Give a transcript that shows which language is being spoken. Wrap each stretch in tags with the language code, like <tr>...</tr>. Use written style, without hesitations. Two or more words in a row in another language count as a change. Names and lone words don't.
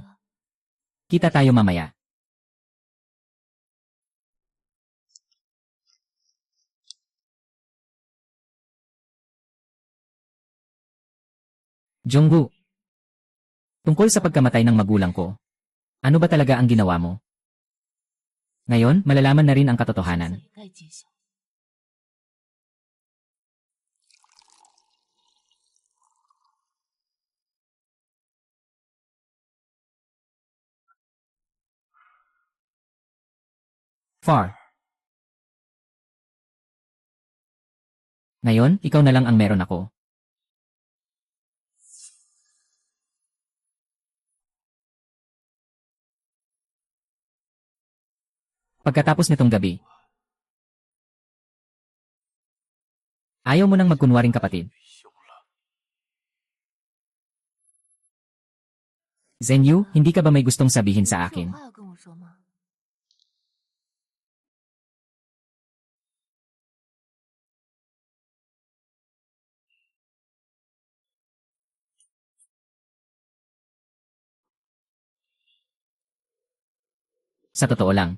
<tl>Kita tayo mamaya. Junggo. Tungkol sa pagkamatay ng magulang ko, ano ba talaga ang ginawa mo? Ngayon, malalaman na rin ang</tl> <zh>现在</zh> <tl>katotohanan.</tl> <zh>也该揭晓。</zh> <tl>Far. Ngayon, ikaw na lang ang meron ako. Pagkatapos nitong gabi, ayaw mo nang magkunwaring kapatid.</tl> <zh>有了，</zh> <tl>Zenyu, hindi ka ba may gustong sabihin</tl> <zh>你</zh> <tl>sa</tl> <zh>不是有</zh> <tl>akin?</tl> <zh>话要跟我说吗？</zh> <tl>Sa totoo lang.</tl>